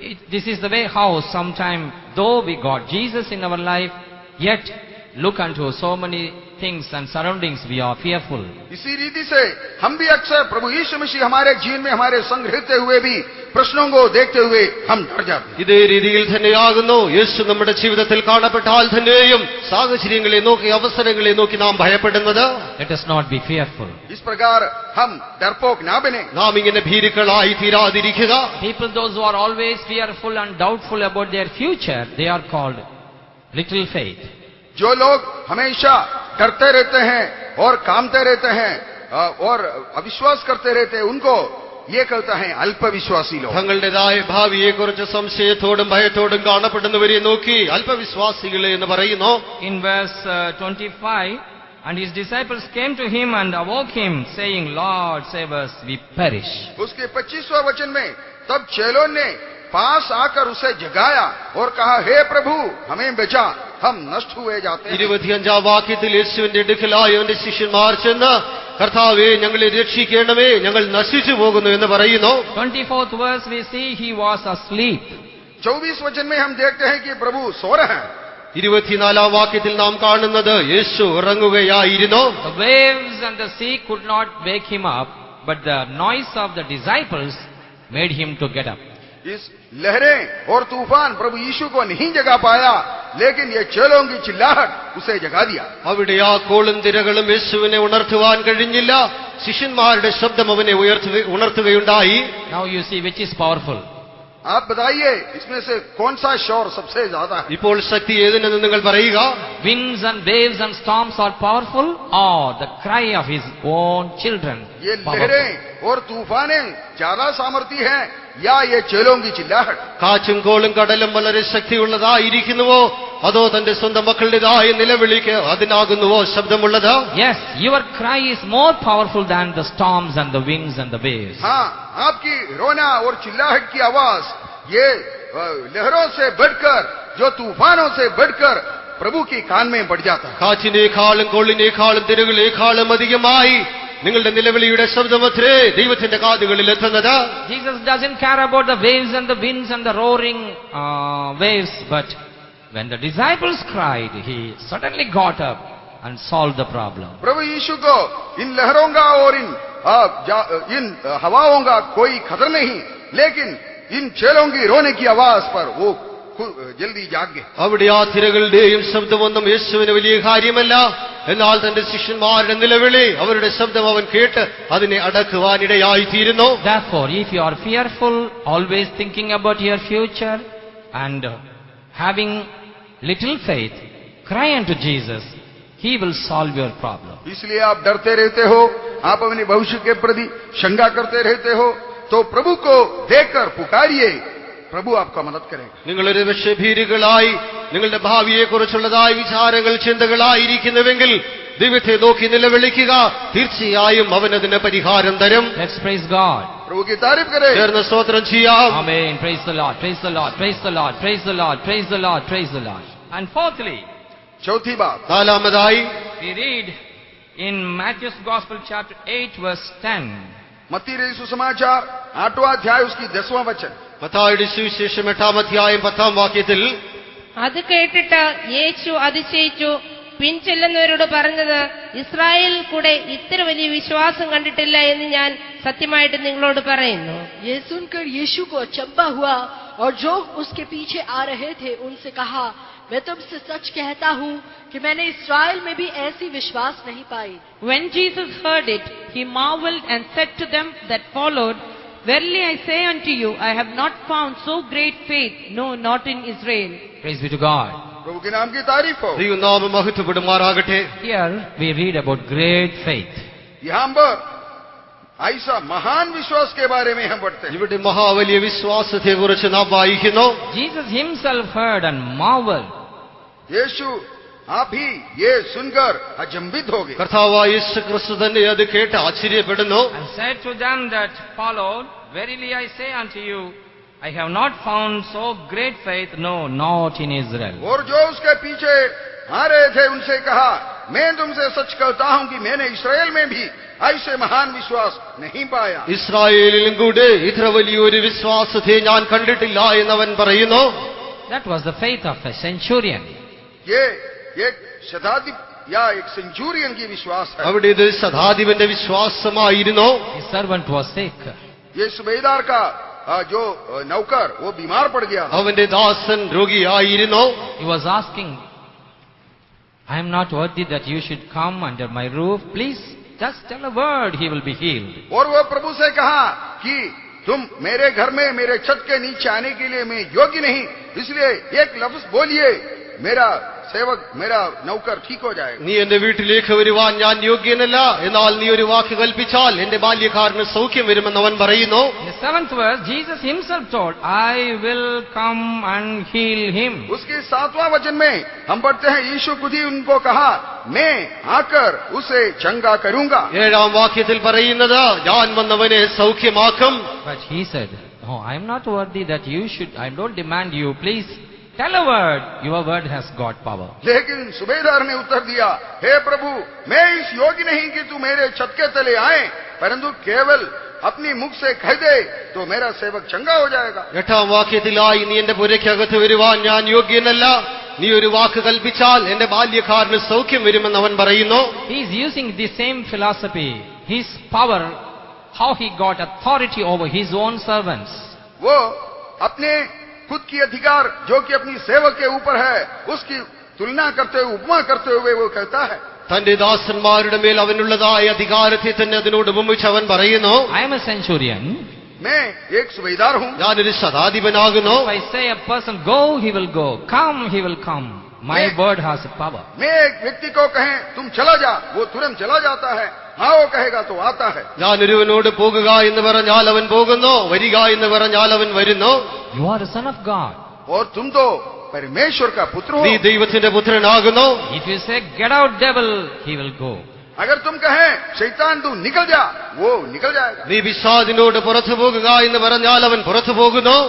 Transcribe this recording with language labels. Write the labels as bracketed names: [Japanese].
[English] This is the way how sometime, though we got Jesus in our life, yet look unto so many things and surroundings, we are fearful. [Hindi] इसी रीति से हम भी अक्सर प्रभु यीशु मसीह हमारे जीवन में हमारे संग रहते हुए भी प्रश्नों को देखते हुए हम डर जाते हैं. [Malayalam] ഇതേ രീതിയിൽ തന്നെയാകുന്നു യേശു നമ്മുടെ ജീവിതത്തിൽ കാണപ്പെട്ടാൽ തന്നെയും സാഹചര്യങ്ങളെ നോക്കി അവസരങ്ങളെ നോക്കി നാം ഭയപ്പെടുന്നത്. [English] Let us not be fearful. [Hindi] इस प्रकार हम डरपोक ना बने. [Malayalam] നാം ഇങ്ങനെ ഭീരുക്കളായി തീരാതിരിക്കുക. [English] People, those who are always fearful and doubtful about their future, they are called little faith. [Hindi] जो लोग हमेशा डरते रहते हैं और कामते रहते हैं और अविश्वास करते रहते हैं, उनको ये कहता है अल्पविश्वासी लोग. [Malayalam] തങ്ങളുടേതായ ഭാവിയെക്കുറിച്ച് സംശയത്തോടും ഭയത്തോടും കാണപ്പെടുന്നവരെ നോക്കി അല്പവിശ്വാസികളെ എന്ന് പറയുന്നു. [English] In verse 25, and his disciples came to him and awoke him, saying, Lord, save us, we perish. [Hindi] उसके 25वां वचन में तब चेलों ने पास आकर उसे जगाया और कहा, हे प्रभु हमें बचा, हम नष्ट हुए जाते हैं. [Malayalam] 25-ാം വാക്യത്തിൽ യേശുവിന്റെ അടുക്കലായി അവന്റെ ശിഷ്യന്മാർ ചെന്ന്, കർത്താവേ ഞങ്ങളെ രക്ഷിക്കണമേ, ഞങ്ങൾ നശിച്ചു പോകുന്നു എന്ന് പറയുന്നു. [English] 24th verse we see he was asleep. [Hindi] 24 वचन में हम देखते हैं कि प्रभु सो रहे हैं. [Malayalam] 24-ാം വാക്യത്തിൽ നാം കാണുന്നത് യേശു ഉറങ്ങുകയായിരുന്നു. [English] The waves and the sea could not wake him up, but the noise of the disciples made him to get up. [Hindi] इस लहरें और तूफान प्रभु यीशु को नहीं जगा पाया, लेकिन ये चेलों की चिल्लाहट उसे जगा दिया. [Malayalam] അവിടെ ആ കോളും തിരകളും യേശുവിനെ ഉണർത്തുവാൻ കഴിഞ്ഞില്ല. ശിഷ്യന്മാരുടെ ശബ്ദം അവനെ ഉണർത്തുകയുണ്ടായി. [English] Now you see which is powerful. [Hindi] आप बताइए इसमें से कौन सा शोर सबसे ज्यादा है? [Malayalam] ഇപ്പോൾ ശക്തി ഏതിനെന്ന് നിങ്ങൾ പറയുക. [English] Winds and waves and storms are powerful, or the cry of his own children? [Hindi] ये [English] powerful? [Hindi] लहरें और तूफानें ज्यादा सामर्थ्य हैं या ये चेलों की चिल्लाहट? [Malayalam] കാറ്റും കോളും കടലും വളരെ ശക്തിയുള്ളതായിരിക്കുന്നുവോ, അതോ തന്റെ സ്വന്തം മക്കളുടേതായ നിലവിളിക്ക് അതിനാകുന്നുവോ ശബ്ദമുള്ളത്? [English] Yes, your cry is more powerful than the storms and the winds and the waves. [Hindi] हाँ, आपकी रोना और चिल्लाहट की आवाज ये लहरों से बढ़कर, जो तूफानों से बढ़कर प्रभु की कान में बढ़ जाता है. [Malayalam] കാറ്റിനേക്കാളും കോളിനേക്കാളും തിരകളേക്കാളും അധികമായി നിങ്ങളുടെ നിലവിളിയുടെ ശബ്ദമത്രേ ദൈവത്തിന്റെ കാതുകളിൽ എത്തുന്നത്. [English] Jesus doesn't care about the waves and the winds and the roaring waves, but when the disciples cried, he suddenly got up and solved the problem. [Hindi] प्रभु यीशु को इन लहरों का और इन हवाओं का कोई खतर नहीं, लेकिन इन चेलों की रोने की आवाज पर वो जल्दी जाग गए. [Malayalam] അവിടെ ആ തിരകളുടെയും ശബ്ദമൊന്നും യേശുവിന് വലിയ കാര്യമല്ല. എന്നാൽ തന്റെ ശിഷ്യന്മാരുടെ നിലവിളി, അവരുടെ ശബ്ദം അവൻ കേട്ട് അതിനെ അടക്കുവാനിടയായിത്തീരുന്നു. [English] Therefore, if you are fearful, always thinking about your future and having little faith, cry unto Jesus. He will solve your problem. [Hindi] इसलिए आप डरते रहते हो, आप अपने भविष्य के प्रति शंका करते रहते हो, तो प्रभु को देखकर पुकारिए, प्रभु आपका मदद करेगा. [Malayalam] നിങ്ങളൊരു പക്ഷേ ഭീരുകളായി നിങ്ങളുടെ ഭാവിയെക്കുറിച്ചുള്ളതായ വിചാരങ്ങൾ ചിന്തകളായിരിക്കുന്നുവെങ്കിൽ ദൈവത്തെ നോക്കി നിലവിളിക്കുക, തീർച്ചയായും അവൻ അതിന് പരിഹാരം തരും. [English] Let's praise God. [Hindi] प्रभु की तारीफ करें. [Malayalam] ചേർന്ന് സ്തോത്രം ചെയ്യാം. [English] Amen. Praise the Lord. Praise the Lord. Praise the Lord. Praise the Lord. Praise the Lord. Praise the Lord. And fourthly, [Hindi] चौथी बात, [Malayalam] നാലാമതായി [English] we read in Matthew's Gospel chapter 8 verse 10. [Hindi] मत्ती रही सुसमाचार 8वां अध्याय उसकी 10वां वचन. [Malayalam] മത്തായിയുടെ സുവിശേഷം 8-ാം അധ്യായം 10-ാം വാക്യത്തിൽ, അത് കേട്ടിട്ട് യേശു അതിശയിച്ചു, പിൻചെല്ലുന്നവരോട് പറഞ്ഞത്, ഇസ്രായേൽ കൂടെ ഇത്ര വലിയ വിശ്വാസം കണ്ടിട്ടില്ല എന്ന് ഞാൻ സത്യമായിട്ട് നിങ്ങളോട് പറയുന്നു. [Hindi] ये सुनकर यीशु को अचंभा हुआ और जो उसके पीछे आ रहे थे उनसे कहा, मैं तुमसे सच कहता हूँ कि मैंने इस्राएल में भी ऐसी विश्वास नहीं पाई. [English] When Jesus heard it, he marveled and said to them that followed, Verily I say unto you, I have not found so great faith, no, not in Israel. Praise be to God. [Hindi] प्रभु के नाम की तारीफ हो. [Malayalam] ദൈവനാമം മഹത്വപ്പെടുമാറാകട്ടെ. [English] Here we read about great faith. [Hindi] यहाँ पर ऐसा महान विश्वास के बारे में हम पढ़ते हैं. [Malayalam] ഇവിടെ മഹാവലിയ വിശ്വാസത്തെ കുറിച്ച് നാം വായിക്കുന്നു. [English] Jesus himself heard and marveled. [Hindi] यीशु आप ही ये सुनकर अचंभित हो गए. [Malayalam] കർത്താവായ യേശു ക്രിസ്തു തന്നെ അത് കേട്ട് ആശ്ചര്യപ്പെടുന്നു. [English] And said to them that followed, Verily I say unto you, I have not found so great faith, no, not in Israel. [Hindi] और जो उसके पीछे आ रहे थे उनसे कहा, मैं तुमसे सच कहता हूं कि मैंने इस्राएल में भी ऐसे महान विश्वास नहीं पाया. [Malayalam] ഇസ്രായേലിലും കൂടെ ഇത്ര വലിയൊരു വിശ്വാസത്തെ ഞാൻ കണ്ടിട്ടില്ല എന്നവൻ പറയുന്നു. [English] That was the faith of a centurion. [Hindi] ये एक शताब्दी या एक सेंचुरियन की विश्वास है. [Malayalam] അവിടെ ഇത് ശതാധിപന്റെ വിശ്വാസമായിരുന്നു. [English] His servant was sick. [Hindi] ये सुबेदार का जो नौकर वो बीमार पड़ गया. [Malayalam] അവന്റെ ദാസൻ രോഗിയായിരുന്നു. [English] He was asking, I am not worthy that you should come under my roof. Please, just tell a word, he will be healed. [Hindi] और वो प्रभु से कहा कि तुम मेरे घर में मेरे छत के नीचे आने के लिए मैं योग्य नहीं, इसलिए एक लफ्ज बोलिए, मेरा सेवक मेरा नौकर ठीक हो जाएगा. [Malayalam] നീ എന്റെ വീട്ടിലേക്ക് വരുവാൻ ഞാൻ യോഗ്യനല്ല, എന്നാൽ നീ ഒരു വാക്ക് കൽപ്പിച്ചാൽ എന്റെ ബാല്യക്കാരന് സൗഖ്യം വരുമെന്ന് അവൻ പറയുന്നു. [English] In the 7th verse, Jesus himself told, I will come and heal him. [Hindi] उसके 7वां वचन में हम पढ़ते हैं, यीशु खुद ही उनको कहा, मैं आकर उसे चंगा करूंगा. [Malayalam] 7-ാം വാക്യത്തിൽ പറയുന്നത്, ഞാൻ വന്നവനെ സൗഖ്യമാക്കും. [English] But he said, No, I am not worthy that you should, I don't demand you, please tell a word, your word has got power. [Hindi] लेकिन सुबेदार ने उत्तर दिया, हे प्रभु, मैं इस योग्य नहीं कि तू मेरे छत के तले आए, परंतु केवल अपनी मुख से कह दे तो मेरा सेवक चंगा हो जाएगा. [Malayalam] 8-ാം വാക്യത്തിലായി, നീ എന്റെ പുരയ്ക്കകത്ത് വരുവാൻ ഞാൻ യോഗ്യനല്ല, നീ ഒരു വാക്ക് കൽപ്പിച്ചാൽ എന്റെ ബാല്യക്കാരന് സൗഖ്യം വരുമെന്ന് അവൻ പറയുന്നു. [English] He is using the same philosophy. His power how he got authority over his own servants. [Hindi] वो अपने खुद की अधिकार जो कि अपनी सेवक के ऊपर है उसकी तुलना करते हुए, उपमा करते हुए वो कहता है, [Malayalam] തന്റെ ദാസന്മാരുടെ മേൽ അവനുള്ളതായ അധികാരത്തെ തന്നെ അതിനോട് ഉപമിച്ച് അവൻ പറയുന്നു, [English] I am a centurion. [Hindi] मैं एक सूबेदार हूँ. [Malayalam] ഞാനൊരു ശതാധിപനാകുന്നു. [English] If I say a person, go, he will go. Come, he will come. My word has power. [Hindi] मैं एक व्यक्ति को कहें तुम चला जा, वो तुरंत चला जाता है. आओ कहेगा तो आता है. [Malayalam] ഞാനൊരുവനോട് പോകുക എന്ന് പറഞ്ഞാൽ അവൻ പോകുന്നു, വരിക എന്ന് പറഞ്ഞാൽ അവൻ വരുന്നു. [English] You are a son of God. [Hindi] और तुम तो परमेश्वर का पुत्र हो. [Malayalam] നീ ദൈവത്തിന്റെ പുത്രനാകുന്നു. [English] If you say, get out devil, he will go. [Hindi] अगर तुम कहें शैतान तू निकल जा, वो निकल जाएगा. [Malayalam] നീ പിശാചിനോട് പുറത്തു പോകുക എന്ന് പറഞ്ഞാൽ അവൻ പുറത്തു പോകുന്നു.